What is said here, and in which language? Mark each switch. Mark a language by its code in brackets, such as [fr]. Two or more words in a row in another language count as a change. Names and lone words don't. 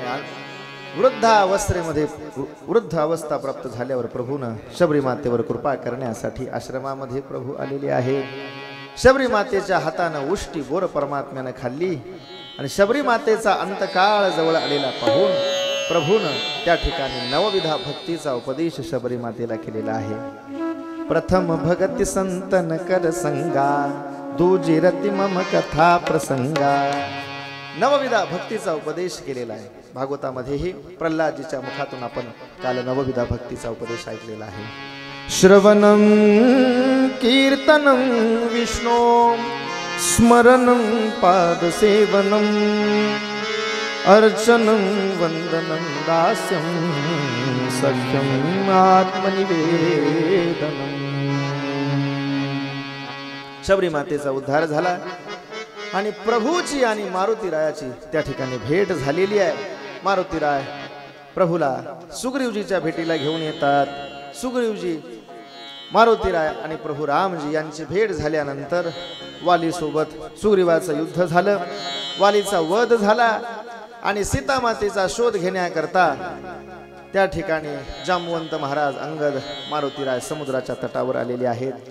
[mr] आणि वृद्ध अवस्था प्राप्त झाल्यावर प्रभूनं शबरी मातेवर कृपा करण्यासाठी आश्रमामध्ये प्रभू आलेले आहे। शबरी मातेच्या हातानं उष्टी बोर परमात्म्यानं खाल्ली आणि शबरी मातेचा अंतकाळ जवळ आलेला पाहून प्रभूनं त्या ठिकाणी नवविधा भक्तीचा उपदेश शबरी मातेला केलेला आहे। [awa] प्रथम भगती संतन कर संगा दूजी रती मम कथा प्रसंगा। [mr] नवविधा भक्तीचा उपदेश केलेला आहे। भागवतामध्येही प्रल्हादजीच्या मुखातून आपण काल नवविधा भक्तीचा उपदेश ऐकलेला आहे। [sa] श्रवणं कीर्तनं विष्णो स्मरणं पादसेवनं अर्चनं वंदनं दास्यं सख्यं आत्मनिवेदनम्। [mr] शबरी मातेचा उद्धार झाला आणि प्रभूची आणि मारुती रायाची त्या ठिकाणी भेट झालेली आहे। मारुती राय प्रभूला सुग्रीवजीच्या भेटीला घेऊन येतात। सुग्रीवजी, मारुती राय आणि प्रभू रामजी यांची भेट झाल्यानंतर वाली सोबत सुग्रीवाचं युद्ध झालं, वालीचा वध झाला आणि सीता मातेचा शोध घेण्याकरता त्या ठिकाणी जामवंत महाराज अंगद मारुती राय समुद्राच्या तटावर आलेले आहेत।